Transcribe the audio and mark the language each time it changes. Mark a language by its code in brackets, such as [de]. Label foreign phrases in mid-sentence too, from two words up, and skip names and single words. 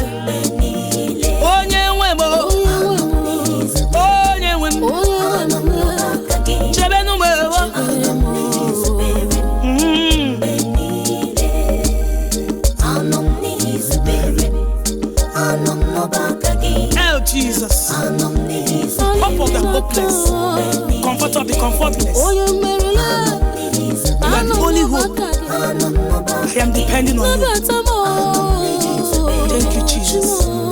[ig] Mgbe niile. Onye nwe m o. Anọ m n'izubere m. Onye nwe m. Anọ m n'ọba aka gị. Chebenu m o. Anọ m n'izubere m. Mm. Mgbe niile. Anọ m n'izubere. Anọ m n'ọba aka gị. El Jesus. Anọ m n'izubere. [en] Hope of the hopeless. Comfort of the comfortless. [ig] Onye mmerụla. [en] You are the [ig] Anọ m [en] only n'ọba hope. [ig] aka gị. [en] I am depending on you. [ig] Nabata m, oh. [en] Thank you, Jesus.